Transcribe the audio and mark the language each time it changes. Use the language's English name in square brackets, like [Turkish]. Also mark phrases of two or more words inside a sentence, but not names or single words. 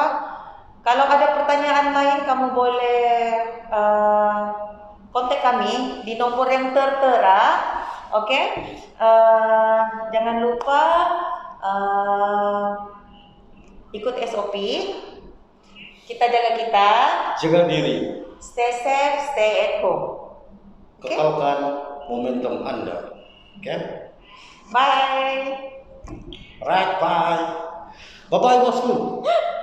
[Malay] Kalau ada pertanyaan lain, kamu boleh kontak kami di nomor yang tertera, oke? Jangan lupa ikut SOP. Kita jaga diri. [English] Stay safe, stay at home. [Malay] Kekalkan momentum Anda. Oke? Bye. [English] Right, bye. Bye-bye bosku.